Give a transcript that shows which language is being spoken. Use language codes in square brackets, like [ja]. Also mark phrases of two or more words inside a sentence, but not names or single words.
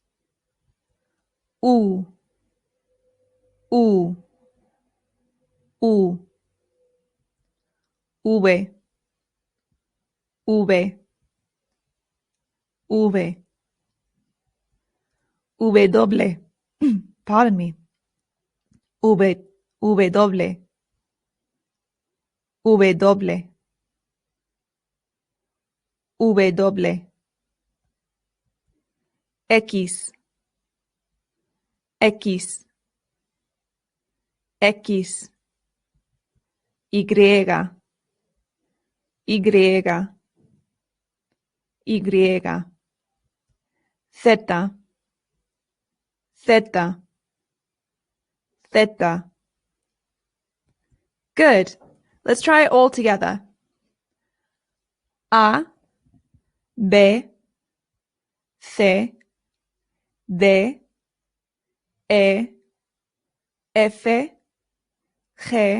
[en] U, U, U. V, V, V. W, pardon me. V, W, W, W. X, X, X. Y, Y, Y. Z, Z, Z. Good. Let's try it all together. A, B, C, D, E, F, G,